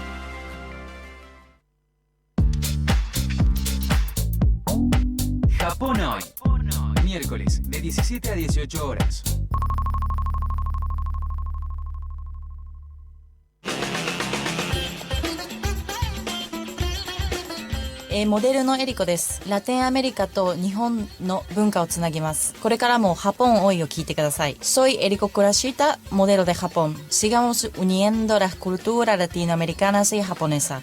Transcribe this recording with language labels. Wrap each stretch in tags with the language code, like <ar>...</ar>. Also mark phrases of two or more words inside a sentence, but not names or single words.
<es>Japón Hoy. Miércoles de 17 a 18 horas.</es> <ja>Modelo no Eriko です。ラテンアメリカと日本の文化をつなぎます。これからも Japón Hoyを聞いてください。</ja> <es>Soy Eriko Kurashita, modelo de Japón. Sigamos uniendo las culturas latinoamericanas y japonesas.</es>